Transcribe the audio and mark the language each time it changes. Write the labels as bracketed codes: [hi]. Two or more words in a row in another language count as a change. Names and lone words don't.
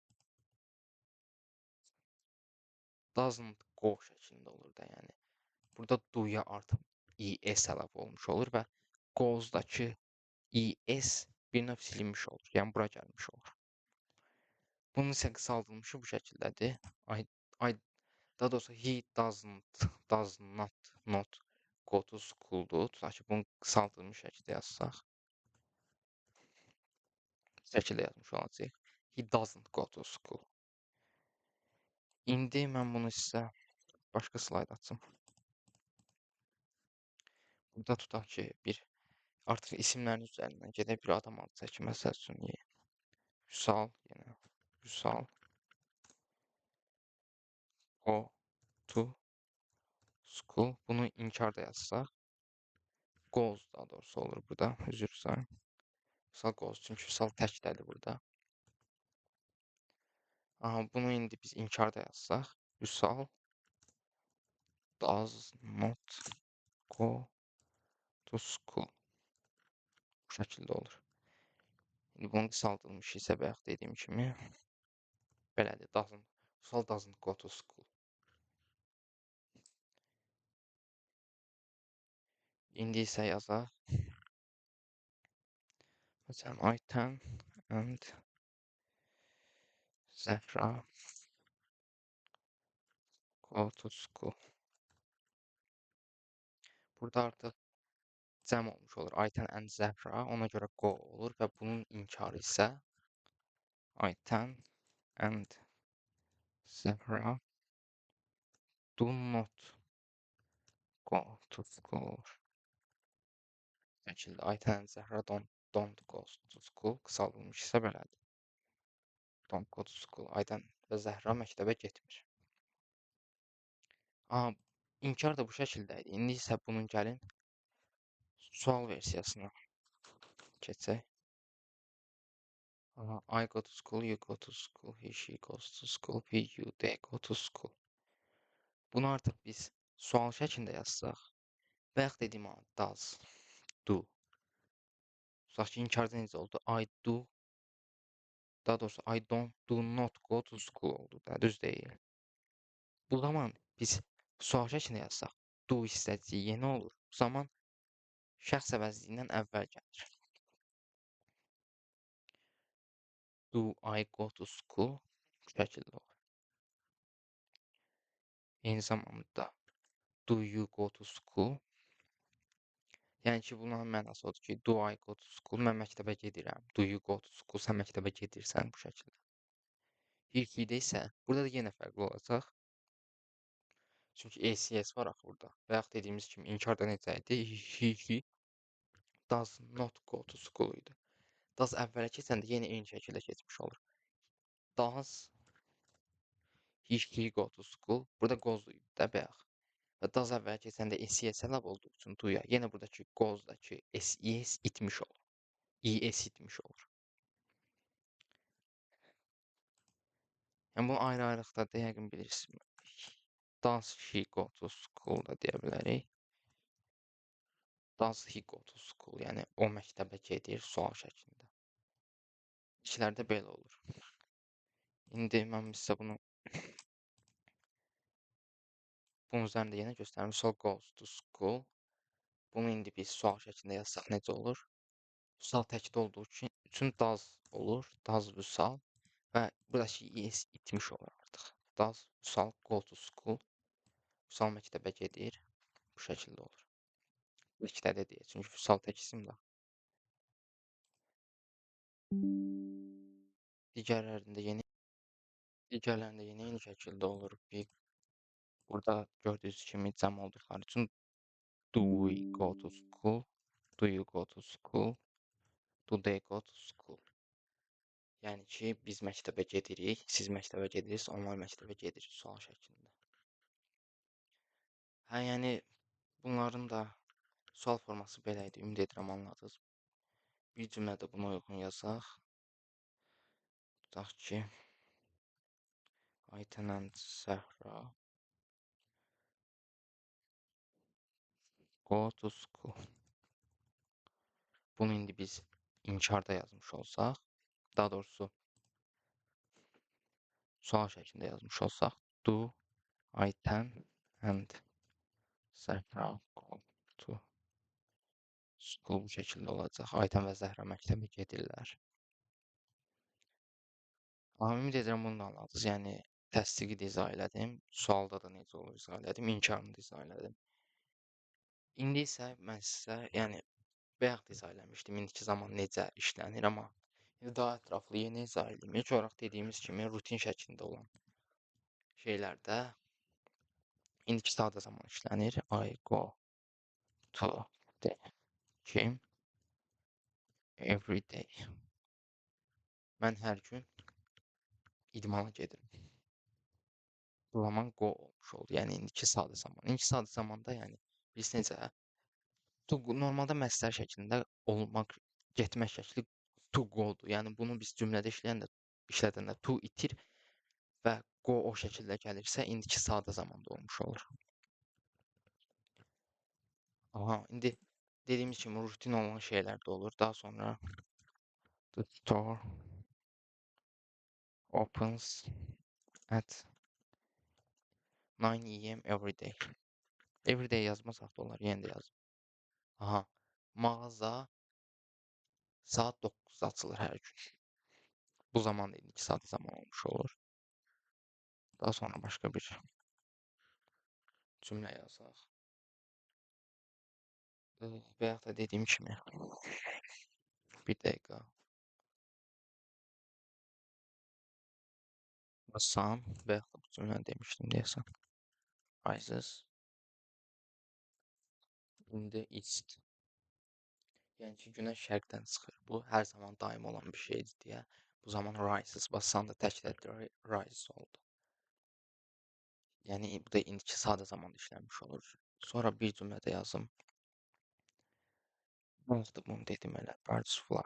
[en] Doesn't go [az] şəklində olur da, yəni. Burada do-ya artıq ES əlavə olmuş olur və goes-dakı ES bir növ silinmiş olur. Yəni bura gəlmiş olur. Bunun isə qısaldılmışı bu şəkildədir. [en] I, I, [az] daha doğrusu [en] he does not go to school-dur. [az] Tutaq ki, bunu qısaldılmış şəkildə yazsaq. Şəkildə yazmış olacaq. [en] He doesn't go to school. [az] İndi mən bunu sizə başqa slayd açım. Burada tutaq ki, artıq isimlərin üzərindən gedək bir adam adı çəkin. Məsəl üçün, Vüsal, yenə Vüsal [en] go to school. [az] Bunu inkar da yazsaq. Goes daha doğrusu olur burada. Üzr istəyirəm. Vüsal goes. Çünki Vüsal təkdədir burada. Aha, bunu indi biz inkar da yazsaq. [en] Vüsal does not go to school. [az] Bu şəkildə olur. İndi bunun qısaldılmış isə bayaq dediyim kimi belədir. [en] Vüsal doesn't go to school. [az] İndi isə yazaq. [en] Məsələn, Ayten and Zəhra go to school. [az] Burada artıq cəm olmuş olur. [en] Ayten and Zəhra. Ona görə go olur və bunun inkarı isə Ayten and Zəhra do not go to school [az] olur. Şəkildə [en] Ayten and Zəhra don't go to school [az] qısaldılmış isə belədir. [en] Don't go to school. [az] Ayten və Zəhra məktəbə getmir. Aha, inkar da bu şəkildə idi. İndi isə bunun gəlin sual versiyasına keçək. [en] I go to school, you go to school, he, she goes to school, we, you, they go to school. [az] Bunu artıq biz sual şəklində yazsaq, bayaq dediyim does, do. Tutaq ki, inkarda necə oldu? [en] I do, [az] daha doğrusu [en] I do not go to school [az] oldu da, düz deyil. Bu zaman biz sual şəklində yazsaq, do istədiyi yeni olur. Bu zaman şəxs əvəzliyindən əvvəl gəlir. [en] Do I go to school? [az] Bu şəkildə olur. Eyni zamanda [en] do you go to school? [az] Yəni ki, bunun mənası odur ki, [en] do I go to school? [az] Mən məktəbə gedirəm. [en] Do you go to school? [az] Sən məktəbə gedirsən bu şəkildə. İlkidə isə burada da yenə fərqli olacaq. Çünki ACS var axı burada. Bayaq dediyimiz kimi inkarda necə idi? [en] He does not go to school idi. [az] Does əvvələ keçəndə yenə eyni şəkildə keçmiş olur. [en] Does he go to school? [az] Burada goes idi də bayaq. Və does əvvələ keçəndə SES əlavə olduğu üçün do'ya yenə buradakı goes'dakı SES itmiş olur. ES itmiş olur. Yəni bunu ayrı-ayrılıqda da yəqin bilirsiniz. [en] Does she go to school [az] da deyə bilərik. [en] Does he go to school? [az] Yəni o məktəbə gedir sual şəklində. İkilərdə belə olur. İndi mən sizə bunun üzərində yenə göstərəm. [en] So goes to school. [az] Bunu indi biz sual şəklində yazsaq necə olur? Vüsal təkdə olduğu üçün does olur. [en] Does Vüsal. [az] Və buradakı ES itmiş olur artıq. [en] Does Vüsal go to school? [az] Vüsal məktəbə gedir. Bu şəkildə olur. Bu ikdə də deyək. Çünki Vüsal tək isimdir. Digərlərində yeni şəkildə olur. Burada gördüyünüz kimi cəm olduqları üçün [en] do we go to school? Do you go to school? Do they go to school? [az] Yəni ki, biz məktəbə gedirik, siz məktəbə gedirsiniz, onlar məktəbə gedir sual şəklində. Hə, yəni bunların da sual forması belə idi. Ümid edirəm anladınız. Bir cümlədə buna uyğun yazaq. Tutaq ki, [en] Ayten and Zəhra go to school. [az] Bunu indi biz inkarda yazmış olsaq, daha doğrusu sual şəklində yazmış olsaq, [en] do Ayten and Zəhra go to School [az] bu şəkildə olacaq. Aydən və Zəhra məktəbə gedirlər. Amma ümid edirəm bunu da anladınız. Yəni təsdiqi də izah elədim. Sualda da necə olur izah elədim. İnkarını da izah elədim. İndi isə mən sizə, yəni bayaq da izah eləmişdim, indiki zaman necə işlənir, amma indi daha ətraflı yeni izah edeyim. İlk olaraq dediyimiz kimi rutin şəklində olan şeylərdə indiki sadə zaman işlənir. [en] I go to the gym every day. [az] Mən hər gün idmana gedirəm. Bu zaman go olmuş oldu. Yəni indiki sadə zaman. İndiki sadə zamanda yəni biz necə to normalda məsdər şəklində olmaq, getmək şəkli [en] to go- [az] dur. Yəni bunu biz cümlədə işlədəndə to itir və go o şəkildə gəlirsə indiki sadə zamanda olmuş olur. Aha, indi dediyimiz kimi rutin olan şeylər də olur. Daha sonra [en] the store opens at 9 a.m. every day. Every day [az] yazmasaq da olar, yenə də yazım. Aha, mağaza saat 9-da açılır hər gün. Bu zaman da indiki sadə zaman olmuş olur. Daha sonra başqa bir cümlə yazaq. Bayaq da dediyim kimi bir dəqiqə. Sun, bayaq da bu cümləni demişdim deyəsən. [en] Rises in the east. [az] Yəni ki, günəş şərqdən çıxır. Bu hər zaman daim olan bir şeydir deyə. Bu zaman rises basan da təkrar rises oldu. Yəni bu da indiki sadə zamanda işlənmiş olur. Sonra bir cümlədə yazım. Bayaq da bunu dedim elə. [en] Birds fly.